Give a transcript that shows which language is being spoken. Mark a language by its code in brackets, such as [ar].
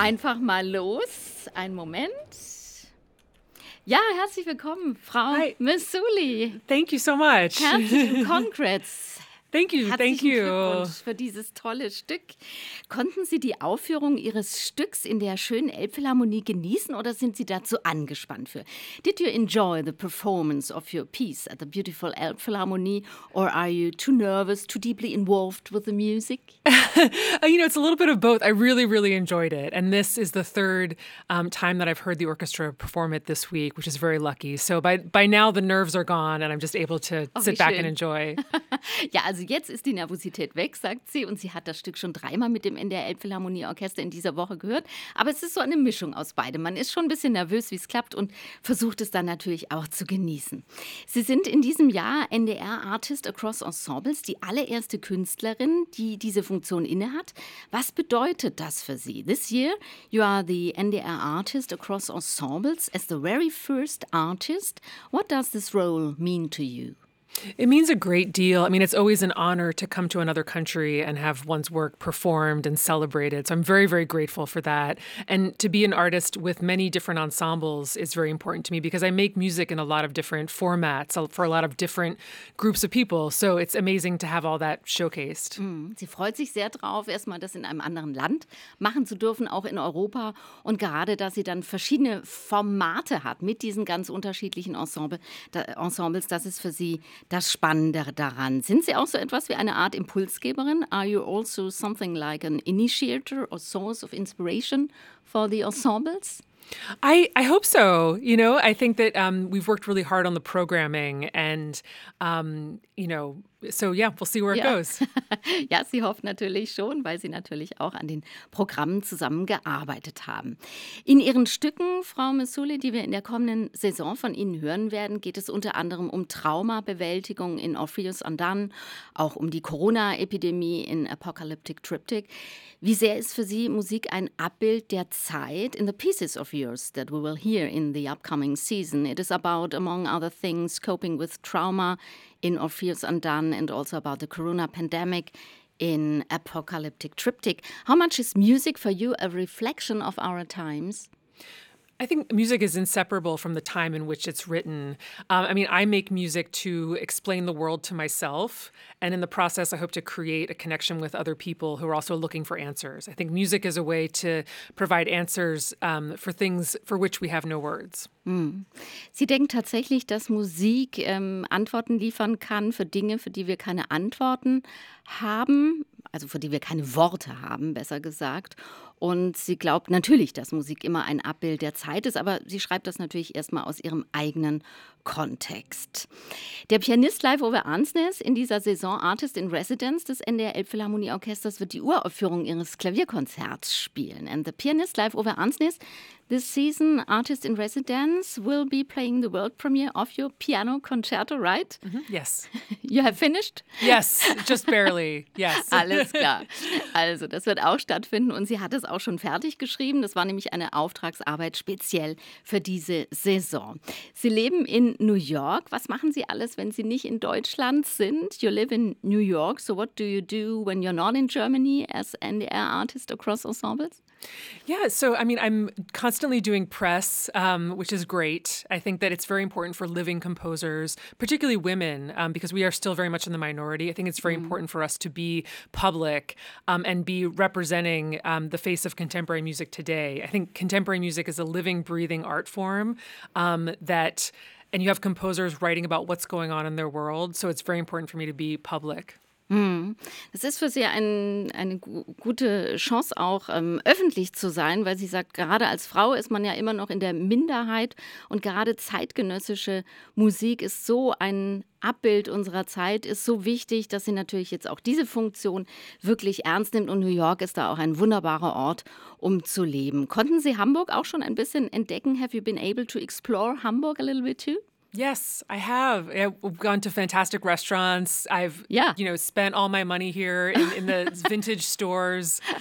[de] Einfach mal los, einen Moment. Ja, herzlich willkommen, Frau Missouli. [en] Thank you so much. [de] Herzlichen [en] Congrats. Thank you, [de] herzlichen [en] thank you. [de] Herzlichen Glückwunsch für dieses tolle Stück. Konnten Sie die Aufführung Ihres Stücks in der schönen Elbphilharmonie genießen oder sind Sie dazu angespannt für? [en] Did you enjoy the performance of your piece at the beautiful Elbphilharmonie or are you too nervous, too deeply involved with the music? You know, it's a little bit of both. I really, really enjoyed it. And this is the third time that I've heard the orchestra perform it this week, which is very lucky. So by now the nerves are gone and I'm just able to sit back and enjoy. [de] Ja, also jetzt ist die Nervosität weg, sagt sie. Und sie hat das Stück schon dreimal mit dem NDR Elbphilharmonieorchester in dieser Woche gehört. Aber es ist so eine Mischung aus beidem. Man ist schon ein bisschen nervös, wie es klappt und versucht es dann natürlich auch zu genießen. Sie sind in diesem Jahr NDR Artist Across Ensembles, die allererste Künstlerin, die diese Funktion innehat. Was bedeutet das für Sie? [en] This year you are the NDR Artist Across Ensembles as the very first artist. What does this role mean to you? It means a great deal. I mean, it's always an honor to come to another country and have one's work performed and celebrated. So I'm very, very grateful for that. And to be an artist with many different ensembles is very important to me because I make music in a lot of different formats for a lot of different groups of people. So it's amazing to have all that showcased. Mm. [de] Sie freut sich sehr drauf, erstmal das in einem anderen Land machen zu dürfen, auch in Europa. Und gerade, dass sie dann verschiedene Formate hat mit diesen ganz unterschiedlichen Ensembles, das ist für sie das Spannende daran. Sind Sie auch so etwas wie eine Art Impulsgeberin? [en] Are you also something like an initiator or source of inspiration for the ensembles? I hope so. You know, I think that we've worked really hard on the programming and, you know, so yeah, we'll see where it goes. [de] Ja, sie hofft natürlich schon, weil sie natürlich auch an den Programmen zusammengearbeitet haben. In ihren Stücken, Frau Missouli, die wir in der kommenden Saison von Ihnen hören werden, geht es unter anderem um Traumabewältigung in Orpheus Undone, auch um die Corona-Epidemie in Apocalyptic Triptych. Wie sehr ist für Sie Musik ein Abbild der Zeit? [en] In the pieces of yours that we will hear in the upcoming season, it is about, among other things, coping with trauma in Orpheus Undone and also about the corona pandemic in Apocalyptic Triptych. How much is music for you a reflection of our times? I think music is inseparable from the time in which it's written. I mean, I make music to explain the world to myself. And in the process, I hope to create a connection with other people who are also looking for answers. I think music is a way to provide answers for things for which we have no words. Mm. [de] Sie denken tatsächlich, dass Musik Antworten liefern kann für Dinge, für die wir keine Antworten haben, also für die wir keine Worte haben, besser gesagt. Und sie glaubt natürlich, dass Musik immer ein Abbild der Zeit ist, aber sie schreibt das natürlich erstmal aus ihrem eigenen Kontext. Der Pianist Leif Ove Arnsnes in dieser Saison Artist in Residence des NDR Elbphilharmonieorchesters wird die Uraufführung ihres Klavierkonzerts spielen. [en] And the pianist Leif Ove Arnsnes this season Artist in Residence will be playing the world premiere of your piano concerto, right? Mm-hmm. Yes. You have finished? Yes, just barely. Yes. [de] Alles klar. Also, das wird auch stattfinden und sie hat es auch schon fertig geschrieben. Das war nämlich eine Auftragsarbeit speziell für diese Saison. Sie leben in New York. Was machen Sie alles, wenn Sie nicht in Deutschland sind? [en] You live in New York. So what do you do when you're not in Germany as NDR artist across ensembles? Yeah, so I mean, I'm constantly doing press, which is great. I think that it's very important for living composers, particularly women, because we are still very much in the minority. I think it's very important for us to be public and be representing the face of contemporary music today. I think contemporary music is a living, breathing art form that, and you have composers writing about what's going on in their world. So it's very important for me to be public. [de] Das ist für Sie eine gute Chance, auch öffentlich zu sein, weil sie sagt, gerade als Frau ist man ja immer noch in der Minderheit und gerade zeitgenössische Musik ist so ein Abbild unserer Zeit, ist so wichtig, dass sie natürlich jetzt auch diese Funktion wirklich ernst nimmt und New York ist da auch ein wunderbarer Ort, um zu leben. Konnten Sie Hamburg auch schon ein bisschen entdecken? [en] Have you been able to explore Hamburg a little bit too? Yes, I have. I've gone to fantastic restaurants. I've, you know, spent all my money here in the vintage stores.